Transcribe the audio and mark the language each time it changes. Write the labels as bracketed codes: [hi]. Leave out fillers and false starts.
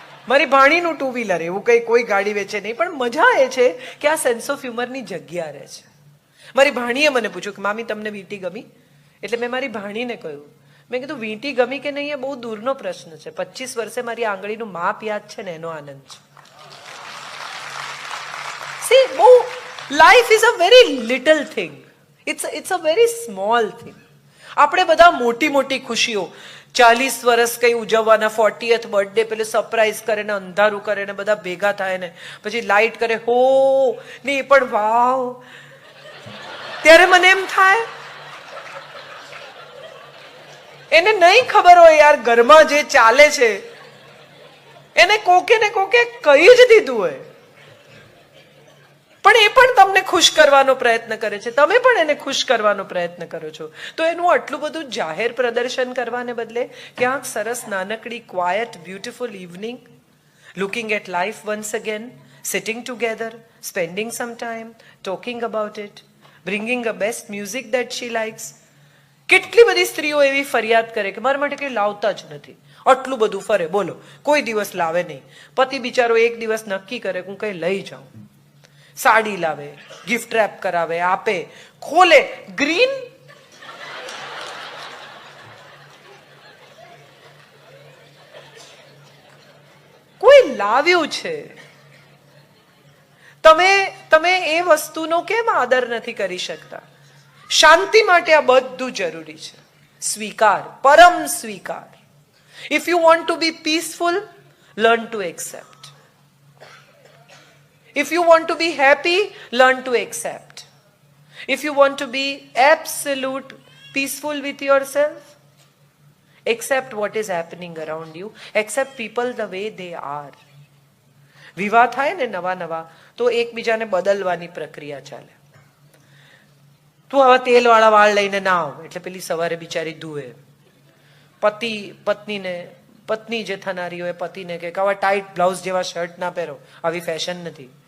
[gu] મારી ભાણીનું 2 વ્હીલર, એવું કઈ કોઈ ગાડી વેચે નહીં. પણ મજા એ છે કે આ સેન્સ ઓફ હ્યુમરની જગ્યા રહે છે. મારી ભાણીએ મને પૂછ્યું કે મામી તમને વીંટી ગમી? એટલે મેં મારી ભાણીને કહ્યું, મેં કીધું વીંટી ગમી કે નહીં એ બહુ દૂરનો પ્રશ્ન છે. 25 વર્ષે મારી આંગળીનું માપ યાદ છે ને એનો આનંદ છે. [en] See, life is a very little thing. It's a very small thing. [gu] આપણે બધા મોટી મોટી ખુશીઓ 40 વર્ષ કઈ ઉજવવાના, 40th બર્થડે પેલે સરપ્રાઈઝ કરે ને અંધારું કરે ને બધા ભેગા થાય ને પછી લાઈટ કરે હો ને એ પણ વાવ. ત્યારે મને એમ થાય એને નહીં ખબર હોય યાર ઘરમાં જે ચાલે છે એને કોકે ને કોકે કહી જ દીધું હોય. પણ એ પણ તમને ખુશ કરવાનો પ્રયત્ન કરે છે, તમે પણ એને ખુશ કરવાનો પ્રયત્ન કરો છો. તો એનું આટલું બધું જાહેર પ્રદર્શન કરવાને બદલે ક્યાંક સરસ નાનકડી [en] Quiet beautiful evening, looking at life once again, sitting together, spending some time, talking about it, bringing a best music that she likes. [gu] કેટલી બધી સ્ત્રીઓ એવી ફરિયાદ કરે કે મારા માટે કંઈ લાવતા જ નથી, આટલું બધું ફરે, બોલો કોઈ દિવસ લાવે નહીં. પતિ બિચારો એક દિવસ નક્કી કરે કે હું કંઈ લઈ જાઉં, સાડી લાવે, ગિફ્ટ રેપ કરાવે, આપે, ખોલે, ગ્રીન કોઈ લાવ્યું છે. તમે એ વસ્તુનો કેમ આદર નથી કરી શકતા? શાંતિ માટે આ બધું જરૂરી છે. સ્વીકાર, પરમ સ્વીકાર. [en] If you want to be peaceful, learn to accept. If you want to be happy, learn to accept. If you want to be absolute peaceful with yourself, accept what is happening around you. Accept people the way they are. [gu] વિવાહ થાય ને નવા તો એકબીજાને બદલવાની પ્રક્રિયા ચાલે. તું આવા તેલવાળા વાળ લઈને ના આવ એટલે પેલી સવારે બિચારી ધુએ. પત્ની જે થનારી હોય પતિને કે આવા ટાઈટ બ્લાઉઝ જેવા શર્ટ ના પહેરો, આવી ફેશન નથી.